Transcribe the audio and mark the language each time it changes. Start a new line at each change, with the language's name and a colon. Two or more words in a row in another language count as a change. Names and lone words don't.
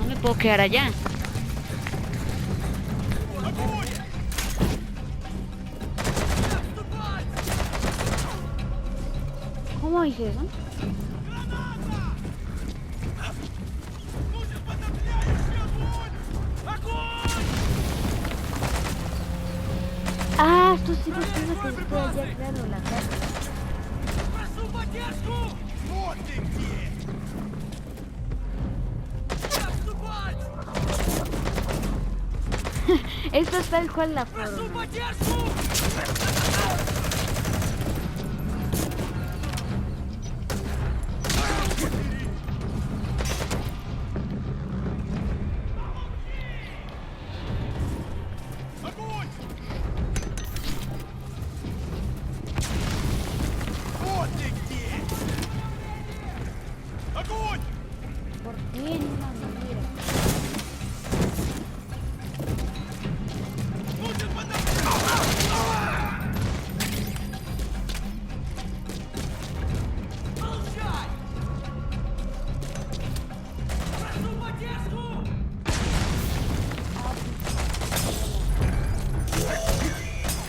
Spanish: no me puedo quedar allá. ¿Cómo hice eso? Ah, esto sí lo tengo que después ya, claro, la carta.
Russian: Прошу поддержку! Вот ты где! Отступать!
Spanish: Esto es tal cual la
Russian: Прошу
Spanish: forma.
Russian: поддержку! Огонь! Вот ты где! Огонь!
Spanish: ¿Por qué en una manera?
Russian: Нужен поддержку! Молчать! Прошу поддержку!